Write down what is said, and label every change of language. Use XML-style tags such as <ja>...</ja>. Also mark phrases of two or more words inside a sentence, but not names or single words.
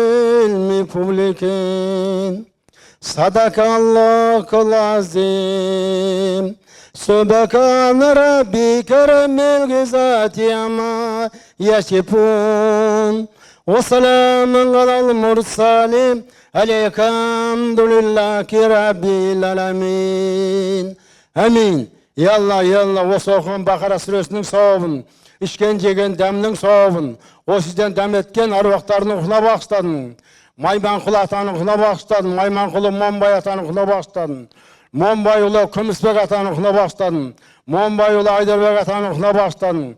<ar>المفلحون صدق الله العظيم سبحان ربك رب العزة عما يصفون وسلام على المرسلين الحمد لله رب العالمين آمين.</ar> <kk>Yallah осы оқыған Бақара сүресінің сауабын, ішкен жеген дәмнің сауабын, осыдан дәм еткен аруақтардың рухына бағыштадым. Майманқұл атаның рухына бағыштадым. Майманқұлы Момбай атаның рухына бағыштадым. Момбайұлы Күмісбек атаның рухына бағыштадым. Момбайұлы Айдарбек атаның рухына бағыштадым.</kk>